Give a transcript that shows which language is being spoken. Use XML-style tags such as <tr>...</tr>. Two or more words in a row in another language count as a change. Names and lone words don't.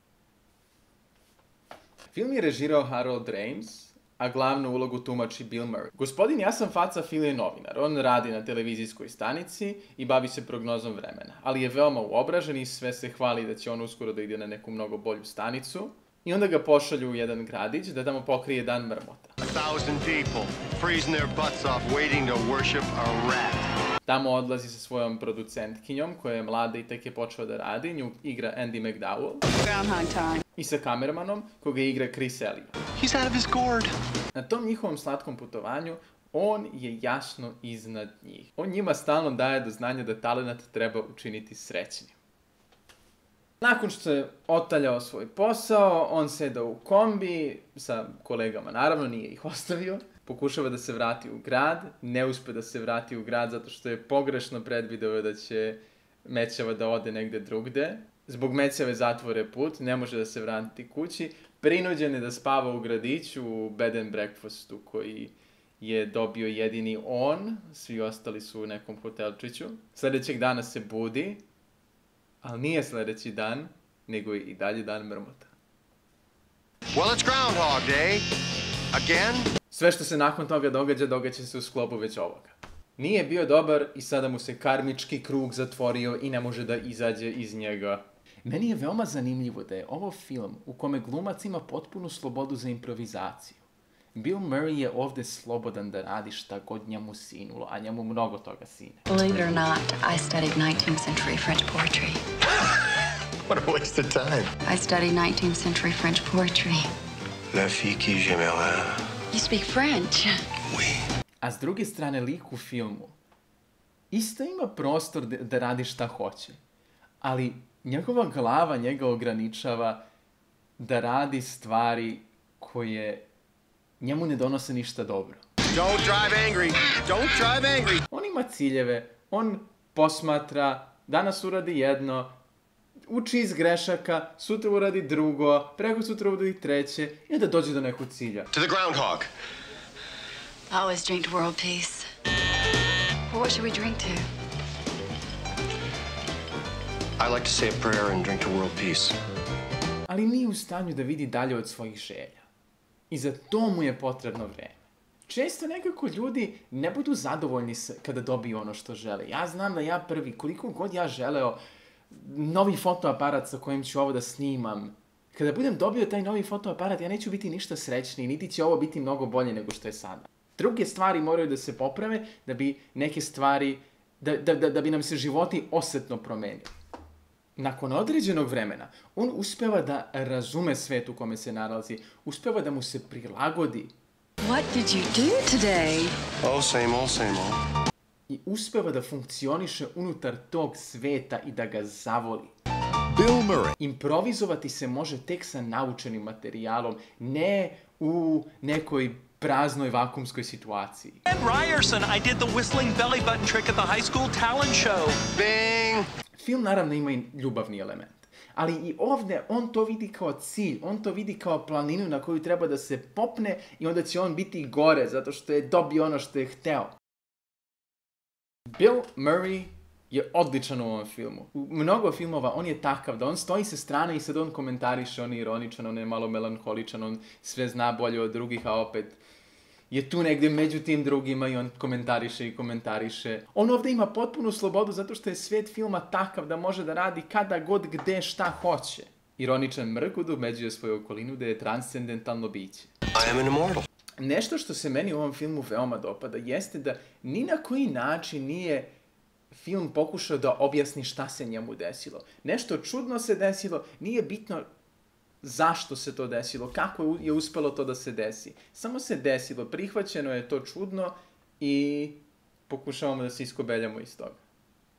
<sr>Film je režirao Harold Ramis, a glavnu ulogu tumači Bill Murray. Gospodin Ja sam faca Phil je novinar. On radi na televizijskoj stanici i bavi se prognozom vremena. Ali je veoma uobražen i sve se hvali da će on uskoro da ide na neku mnogo bolju stanicu. I onda ga pošalju u jedan gradić da tamo pokrije Dan mrmota.</sr> <en>1,000 people freezing their butts off waiting to worship a rat.</en> <sr>Tamo odlazi sa svojom producentkinjom, koja je mlada i tek je počela da radi. Nju igra Andy McDowell. I sa kameramanom, koga igra Chris Elliott.</sr> <en>He's out of his gourd.</en> <sr>Na tom njihovom slatkom putovanju, on je jasno iznad njih. On njima stalno daje do znanja da talenat treba učiniti srećnim. Nakon što je otaljao svoj posao, on seda u kombi sa kolegama, naravno nije ih ostavio. Pokušava da se vrati u grad, ne uspe da se vrati u grad zato što je pogrešno predvideo da će Mećava da ode negde drugde. Zbog Mećave zatvore put, ne može da se vrati kući. Prinuđen je da spava u gradiću u</sr> <en>bed and breakfastu</en> <sr>koji je dobio jedini on, svi ostali su u nekom hotelčiću. Sljedećeg dana se budi, ali nije sljedeći dan, nego i dalje Dan mrmota.</sr> <en>Well, it's Groundhog Day. Again?</en> <sr>Sve što se nakon toga događa se u sklopu već ovoga. Nije bio dobar i sada mu se karmički krug zatvorio i ne može da izađe iz njega. Meni je veoma zanimljivo da je ovo film u kome glumac ima potpunu slobodu za improvizaciju. Bill Murray je ovde slobodan da radi šta god njemu sinulo, a njemu mnogo toga sine.</sr> <en>Believe it or not, I studied 19th century French poetry. What a waste of time. I studied 19th century French poetry.</en> <fr>La fille qui j'aimerais.</fr> <en>You speak French. Oui.</en> <sr>A s druge strane, lik u filmu isto ima prostor da radi šta hoće, ali njegova glava njega ograničava da radi stvari koje njemu ne donose ništa dobro.</sr> <en>Don't drive angry. Don't drive angry.</en> <sr>On ima ciljeve, on posmatra, danas uradi jedno, uči iz grešaka, sutra uradi drugo, preko sutra uradi treće i onda dođe do nekog cilja.</sr> <en>To the groundhog. Always drink to world peace. Well, what should we drink to? I like to say a prayer and drink to world peace.</en> <sr>Ali nije u stanju da vidi dalje od svojih želja. I za to mu je potrebno vreme. Često nekako ljudi ne budu zadovoljni kada dobiju ono što žele. Ja znam da ja prvi, koliko god ja želeo novi fotoaparat sa kojim ću ovo da snimam, kada budem dobio taj novi fotoaparat, ja neću biti ništa srećniji, niti će ovo biti mnogo bolje nego što je sada. Druge stvari moraju da se poprave da bi neke stvari, da bi nam se životi osetno promenili. Nakon određenog vremena, on uspeva da razume svet u kome se nalazi, uspeva da mu se prilagodi.</sr> <en>What did you do today? Oh, same old, same old.</en> <sr>I uspeva da funkcioniše unutar tog sveta i da ga zavoli. Bill Murray. Improvizovati se može tek sa naučenim materijalom, ne u nekoj praznoj vakumskoj situaciji.</sr> <en>Ed Ryerson, I did the whistling belly button trick at the high school talent show. Bing!</en> <sr>Film naravno ima i ljubavni element. Ali i ovdje on to vidi kao cilj, on to vidi kao planinu na koju treba da se popne i onda će on biti gore zato što je dobio ono što je hteo. Bill Murray je odličan u ovom filmu. U mnogo filmova on je takav da on stoji sa strane i sad on komentariše, on je ironičan, on je malo melanholičan, on sve zna bolje od drugih, a opet je tu negdje među tim drugima i on komentariše i komentariše. On ovdje ima potpunu slobodu zato što je svijet filma takav da može da radi kada god, gde, šta hoće. Ironičan Mrkud ubeđuje svoju okolinu da je transcendentalno biće.</sr> <en>I am an immortal.</en> <sr>Nešto što se meni u ovom filmu veoma dopada jeste da ni na koji način nije film pokušao da objasni šta se njemu desilo. Nešto čudno se desilo, nije bitno zašto se to desilo, kako je uspelo to da se desi. Samo se desilo, prihvaćeno je to čudno i pokušavamo da se iskobeljamo iz toga.</sr>